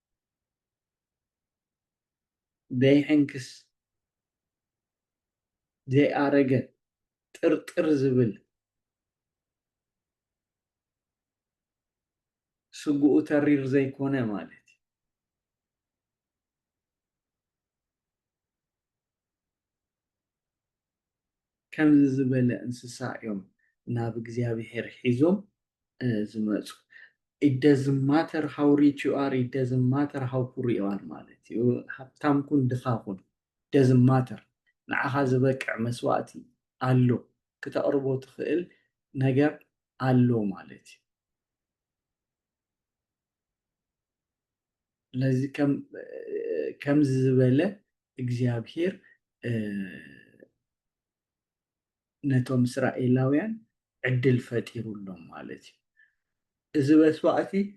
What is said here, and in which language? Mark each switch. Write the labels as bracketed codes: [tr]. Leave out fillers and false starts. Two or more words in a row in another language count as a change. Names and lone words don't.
[ti] ዘይሕንክስ ዘይኣረገ ጥርጥር ዝብል ስጉኡ ተሪር ዘይኮነ ማለት እዩ ከምዚ ዝበለ እንስሳ እዮም ናብ እግዚኣብሄር ሒዞም ዝመፁ [en] it doesn't matter how rich you are it doesn't matter how poor you are [ti] ማለት እዩ ሃብታም ኩን ድኻ ኩን [en] doesn't matter [ti] ንዓኻ ዝበቅዕ መስዋዕቲ ኣሎ ክተቕርቦ ትኽእል ነገር ኣሎ ማለት እዩ ስለዚ ከምዚ ዝበለ እግዚኣብሄር ነቶም እስራኤላውያን ዕድል ፈጢሩሎም ማለት እዩ እዚ መስዋዕቲ